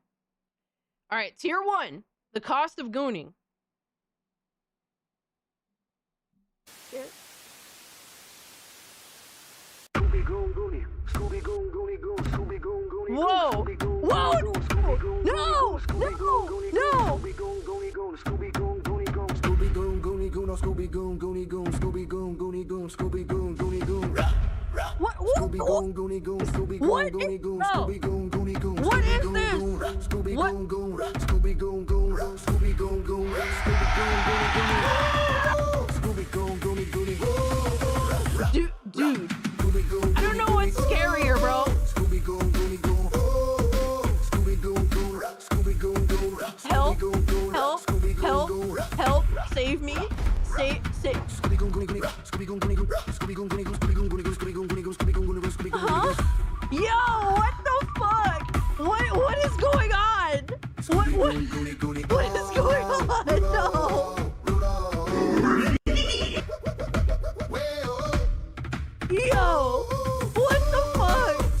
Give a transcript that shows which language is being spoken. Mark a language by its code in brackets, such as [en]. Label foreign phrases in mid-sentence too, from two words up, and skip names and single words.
[en] All right. Tier 1. The cost of gooning. Whoa! Whoa! No! No! No! Scooby Goon, Goonie Goon, Scooby Goon, Goonie Goon, Scooby Goon, Goonie Goon, Scooby Goon, Goonie Goon. What? Scooby Goon, Goonie Goon, Scooby Goon, Goonie Goon, Scooby Goon, Goonie Goon. What is this? Scooby Goon, Goon, Scooby Goon, Goon, Scooby Goon, Goon, Scooby Goon, Goonie Goon, Scooby Goon, Goonie Goon. Dude, I don't know what's scarier, bro. Scooby Goon, Goonie Goon, Scooby Goon, Goon, Scooby Goon, Goon. Help! Help! Help! Help! Save me! Save! Scooby Goon, Goonie Goon, Scooby Goon, Goonie Goon, Scooby Goon, Goonie Goon, Scooby Goon, Goonie Goon, Scooby Goon, Goonie Goon, Scooby Goon, Goonie Goon, Scooby Goon. Huh? Yo, what the fuck? What is going on? What is going on? No. Yo, what the fuck?